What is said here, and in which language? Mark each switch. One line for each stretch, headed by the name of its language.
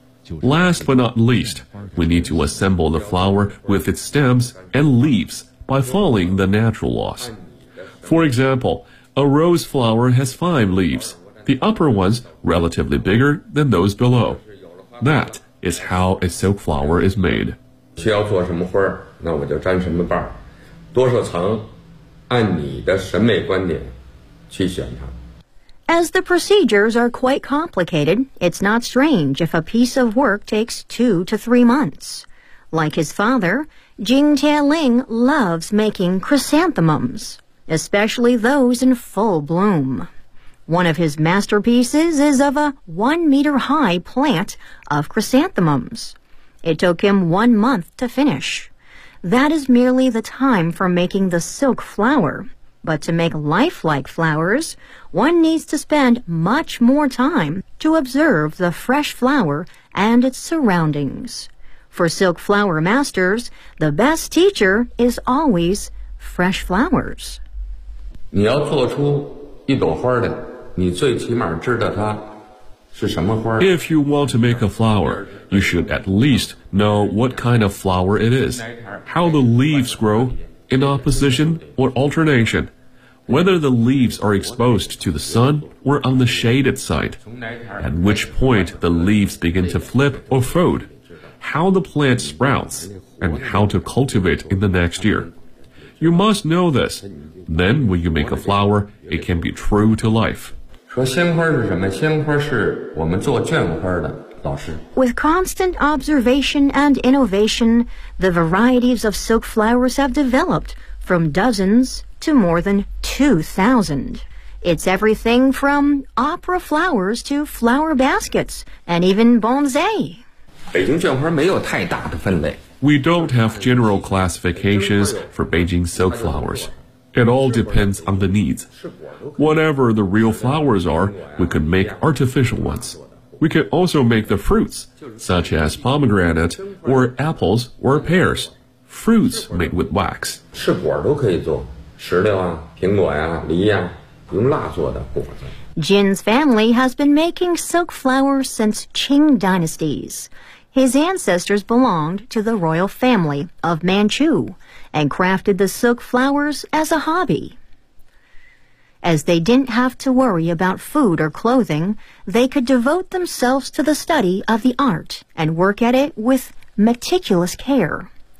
English: Last but not least, we need to assemble the flower with its stems and leaves by following the natural laws. For example, a rose flower has five leaves, the upper ones relatively bigger than those below. That is how a silk flower is made.
Chinese: 需要做什么花，那我就粘什么瓣，多少层，按你的审美观点。
English: As the procedures are quite complicated, it's not strange if a piece of work takes 2 to 3 months. Like his father, Jing Tianling loves making chrysanthemums, especially those in full bloom. One of his masterpieces is of a 1-meter-high plant of chrysanthemums. It took him 1 month to finish. That is merely the time for making the silk flower. But to make lifelike flowers, one needs to spend much more time to observe the fresh flower and its surroundings. For silk flower masters, the best teacher is always fresh flowers.
Chinese: 你要做出一朵花的，你最起码知道它是什么花。
English: If you want to make a flower, you should at least know what kind of flower it is, how the leaves grow, in opposition or alternation. Whether the leaves are exposed to the sun or on the shaded side, at which point the leaves begin to flip or fold, how the plant sprouts, and how to cultivate in the next year. You must know this. Then when you make a flower, it can be true to life.
Chinese: 说鲜花是什么？鲜花是我们做绢花的。
English: With constant observation and innovation, the varieties of silk flowers have developed from dozens to more than 2,000. It's everything from opera flowers to flower baskets and even bonsai.
Chinese: 北京绢花没有太大的分类。
English: We don't have general classifications for Beijing silk flowers. It all depends on the needs. Whatever the real flowers are, we could make artificial ones. We can also make the fruits, such as pomegranate, or apples, or pears. Fruits made with wax.
Chinese: 吃果都可以做，石榴啊，苹果呀，梨呀，用蜡做的果子。
English: Jin's family has been making silk flowers since Qing dynasties. His ancestors belonged to the royal family of Manchu and crafted the silk flowers as a hobby. As they didn't have to worry about food or clothing, they could devote themselves to the study of the art and work at it with meticulous care.